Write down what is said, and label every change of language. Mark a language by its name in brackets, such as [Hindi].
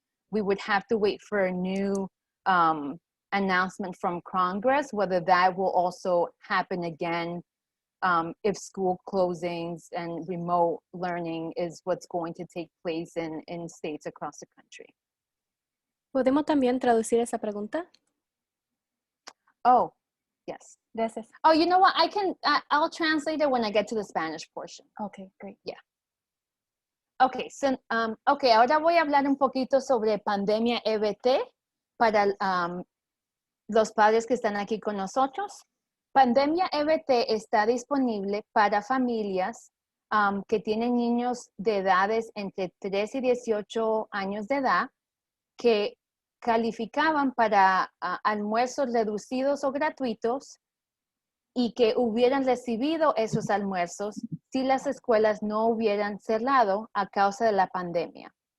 [English] We would have to wait for a new announcement from Congress, whether that will also happen again if school closings and remote learning is what's going to take place in states across the country. [Spanish] ¿Podemos también traducir esa pregunta? [English] Oh, yes. [Spanish] Gracias. [English] Oh, you know what? I'll translate it when I get to the Spanish portion. Okay, great. Yeah. Okay, so, [Spanish] ahora voy a hablar un poquito sobre pandemia EBT para los padres que están aquí con nosotros. Pandemia EBT está disponible para familias que tienen niños de edades entre 3 y 18 años de edad que calificaban para almuerzos reducidos o gratuitos y que hubieran recibido esos almuerzos si las escuelas no hubieran cerrado a causa de la pandemia.